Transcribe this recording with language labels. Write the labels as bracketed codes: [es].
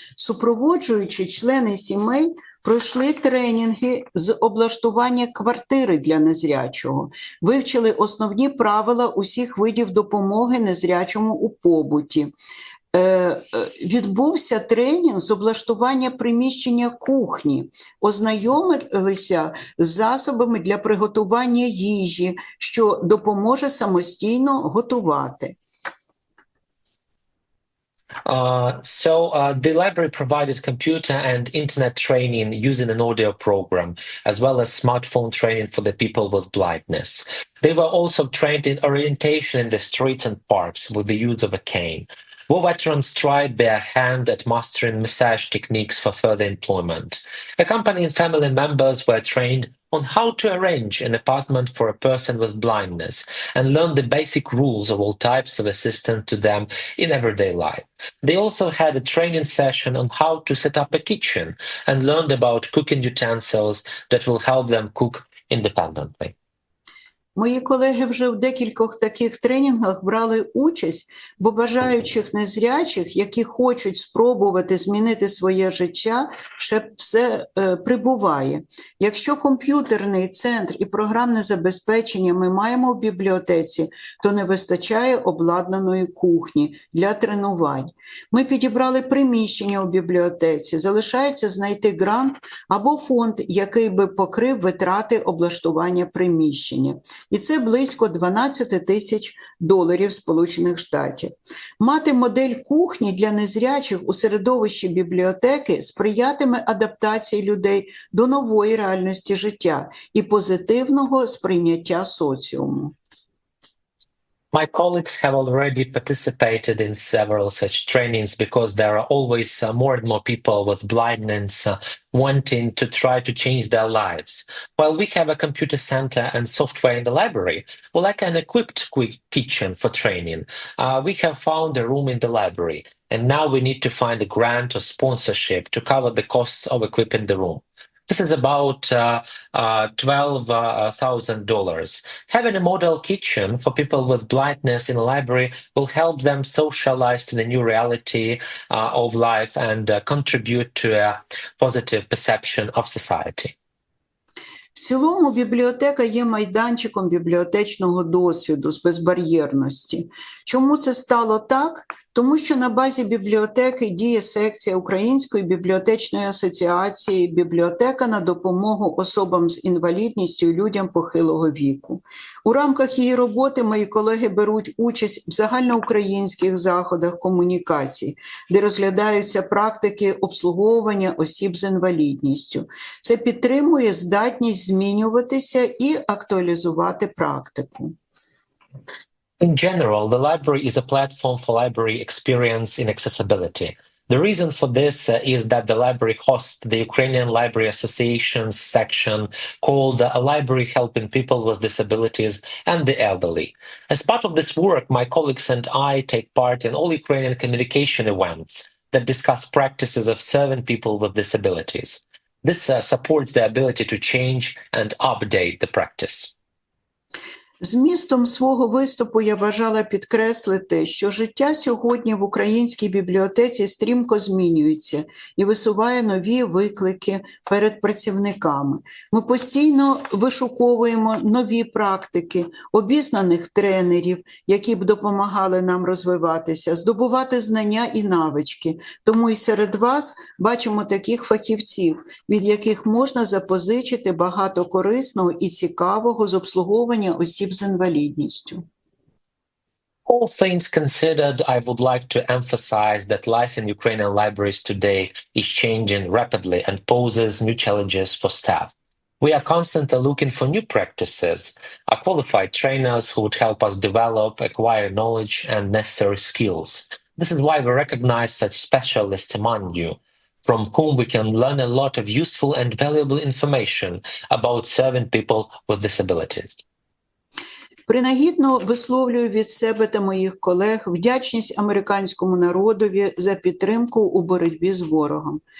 [uk] Супроводжуючи члени сімей, пройшли тренінги з облаштування квартири для незрячого, вивчили основні правила усіх видів допомоги незрячому у побуті. Відбувся тренінг з облаштування приміщення кухні, ознайомилися з засобами для приготування їжі, що допоможе самостійно готувати. [en] The library provided computer and internet training using an audio program, as well as smartphone training for the people with blindness. They were also trained in orientation in the streets and parks with the use of a cane. War veterans tried their hand at mastering massage techniques for further employment. Accompanying family members were trained on how to arrange an apartment for a person with blindness and learn the basic rules of all types of assistance to them in everyday life. They also had a training session on how to set up a kitchen and learned about cooking utensils that will help them cook independently. [uk] Мої колеги вже в декількох таких тренінгах брали участь, бо бажаючих незрячих, які хочуть спробувати змінити своє життя, все прибуває. Якщо комп'ютерний центр і програмне забезпечення ми маємо в бібліотеці, то не вистачає обладнаної кухні для тренувань. Ми підібрали приміщення у бібліотеці, залишається знайти грант або фонд, який би покрив витрати облаштування приміщення. І це близько $12,000 Сполучених Штатів. Мати модель кухні для незрячих у середовищі бібліотеки сприятиме адаптації людей до нової реальності життя і позитивного сприйняття соціуму. [en] My colleagues have already participated in several such trainings because there are always more and more people with blindness wanting to try to change their lives. While we have a computer center and software in the library, we like an equipped kitchen for training. We have found a room in the library, and now we need to find a grant or sponsorship to cover the costs of equipping the room. This is about $12,000. Having a model kitchen for people with blindness in a library will help them socialize to the new reality of life and contribute to a positive perception of society. [uk] В цілому бібліотека є майданчиком бібліотечного досвіду з безбар'єрності. Чому це стало так? Тому що на базі бібліотеки діє секція Української бібліотечної асоціації «Бібліотека на допомогу особам з інвалідністю і людям похилого віку». У рамках її роботи мої колеги беруть участь в загальноукраїнських заходах комунікацій, де розглядаються практики обслуговування осіб з інвалідністю. Це підтримує здатність змінюватися і актуалізувати практику. [en] In general, the library is a platform for library experience in accessibility. The reason for this is that the library hosts the Ukrainian Library Association's section called A Library Helping People with Disabilities and the Elderly. As part of this work, my colleagues and I take part in all Ukrainian communication events that discuss practices of serving people with disabilities. This supports the ability to change and update the practice. [uk] Змістом свого виступу я бажала підкреслити, що життя сьогодні в українській бібліотеці стрімко змінюється і висуває нові виклики перед працівниками. Ми постійно вишуковуємо нові практики, обізнаних тренерів, які б допомагали нам розвиватися, здобувати знання і навички. Тому і серед вас бачимо таких фахівців, від яких можна запозичити багато корисного і цікавого з обслуговування осіб з інвалідністю. [en] All things considered, I would like to emphasize that life in Ukrainian libraries today is changing rapidly and poses new challenges for staff. We are constantly looking for new practices, qualified trainers who would help us develop, acquire knowledge and necessary skills. This is why we recognize such specialists among you, from whom we can learn a lot of useful and valuable information about serving people with disabilities. [uk] Принагідно висловлюю від себе та моїх колег вдячність американському народові за підтримку у боротьбі з ворогом.